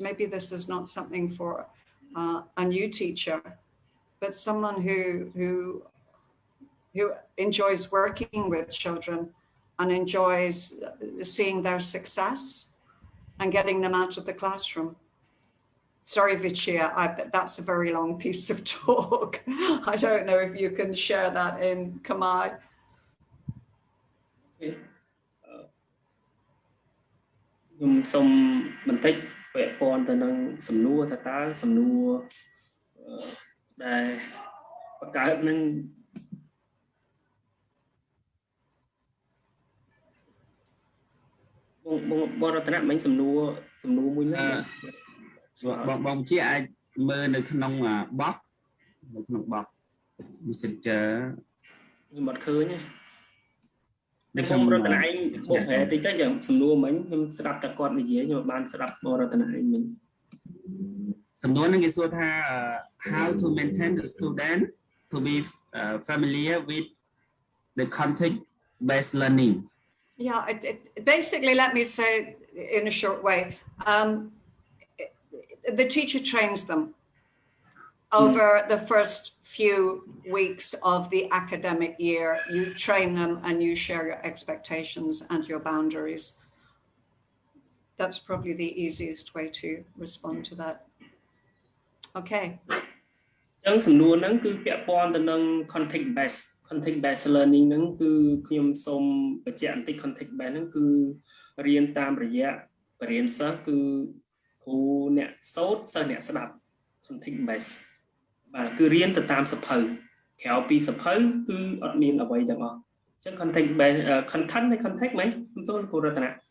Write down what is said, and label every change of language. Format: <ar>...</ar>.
<en>Maybe this is not something for a new teacher, but someone who enjoys working with children and enjoys seeing their success and getting them out of the classroom. Sorry, Vichia, that's a very long piece of talk. I don't know if you can share that in Khmer.</en> <km>Someបន្តិចពាក់ព័ន្ធទៅនឹងសំណួរថាតើសំណួរដែលបង្កើតនឹងបងរតនៈមិញសំណួរមួយហ្នឹង បងជាអាចមើលនៅក្នុងបោះMessenger ខ្ញុំអត់ឃើញទេ ខ្ញុំរតនាឯងបកប្រែតិចទៅយ៉ាងសំណួរមិញខ្ញុំស្ដាប់តែគាត់និយាយខ្ញុំបានស្ដាប់បរតនាឯងមិញ សំណួរហ្នឹងគេសួរថា</km> <en>how to maintain the student to be familiar with the content based learning. Yeah, basically, let me say in a short way, the teacher trains them over the first few weeks of the academic year. You train them and you share your expectations and your boundaries. That's probably the easiest way to respond to that. Okay.</en> <km>ចឹងសំណួរហ្នឹងគឺពាក់ព័ន្ធទៅនឹង content based learning ហ្នឹងគឺខ្ញុំសូមបញ្ជាក់បន្តិច content based ហ្នឹងគឺរៀនតាមរយៈបរិញ្ញាសិស្សគឺគ្រូអ្នកសូត្រសិស្សអ្នកស្ដាប់ content based បាទគឺរៀនទៅតាមសភៅក្រៅពីសភៅគឺអត់មានអ្វីទាំងអស់អញ្ចឹង content based content នៃ content ហ្មងខ្ញុំទូលគ្រូរតនា</km>